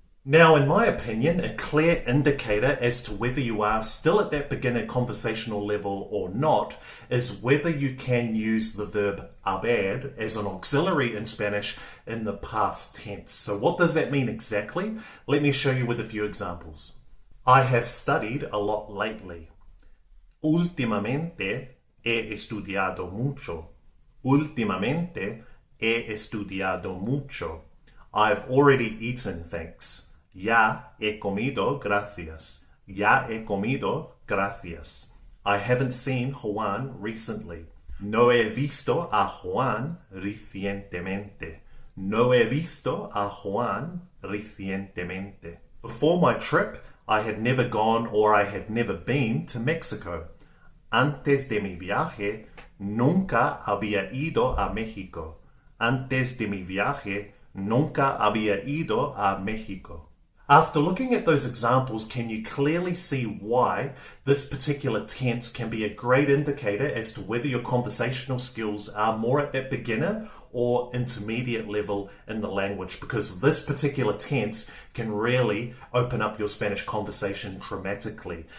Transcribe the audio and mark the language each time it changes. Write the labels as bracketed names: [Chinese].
[English] Now, in my opinion, a clear indicator as to whether you are still at that beginner conversational level or not is whether you can use the verb haber as an auxiliary in Spanish in the past tense. So what does that mean exactly? Let me show you with a few examples. I have studied a lot lately. [Spanish] Últimamente he estudiado mucho. Últimamente he estudiado mucho. [English] I've already eaten, thanks. [Spanish] Ya he comido, gracias. Ya he comido, gracias. [English] I haven't seen Juan recently. [Spanish] No he visto a Juan recientemente. No he visto a Juan recientemente. [English] Before my trip, I had never gone or I had never been to Mexico. [Spanish] Antes de mi viaje, nunca había ido a México. Antes de mi viaje, nunca había ido a México. [English] After looking at those examples, can you clearly see why this particular tense can be a great indicator as to whether your conversational skills are more at that beginner or intermediate level in the language? Because this particular tense can really open up your Spanish conversation grammatically.